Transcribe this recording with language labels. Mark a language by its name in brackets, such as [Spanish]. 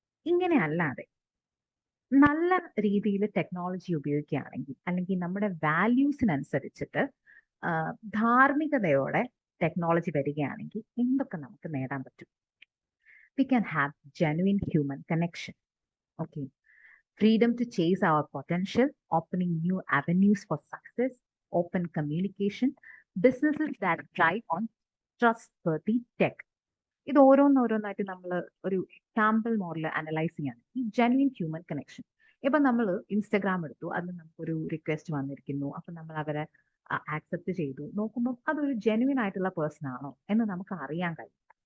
[Malayalam] ഇങ്ങനെ അല്ലാതെ നല്ല രീതിയിൽ ടെക്നോളജി ഉപയോഗിക്കുകയാണെങ്കിൽ അല്ലെങ്കിൽ നമ്മുടെ വാല്യൂസിനനുസരിച്ചിട്ട് ധാർമ്മികതയോടെ ടെക്നോളജി വരികയാണെങ്കിൽ എന്തൊക്കെ നമുക്ക് നേടാൻ പറ്റും? [English] We can have genuine human connection. Okay, freedom to chase our potential, opening new avenues for success, open communication, businesses that thrive on trustworthy tech. [Malayalam] ഇത് ഓരോന്നോരോന്നായിട്ട് നമ്മൾ ഒരു സാമ്പിൾ മോഡൽ അനലൈസ് ചെയ്യാണ്. ഈ ജെന്യുവിൻ ഹ്യൂമൻ കണക്ഷൻ. ഇപ്പൊ നമ്മൾ Instagram എടുത്തു, അതിൽ നമുക്കൊരു റിക്വസ്റ്റ് വന്നിരിക്കുന്നു, അപ്പൊ നമ്മൾ അവരെ ആക്സെപ്റ്റ് ചെയ്തു. നോക്കുമ്പോൾ അതൊരു ജെന്യുവിൻ ആയിട്ടുള്ള പേഴ്സൺ ആണോ എന്ന് നമുക്ക് അറിയാൻ കഴിയും.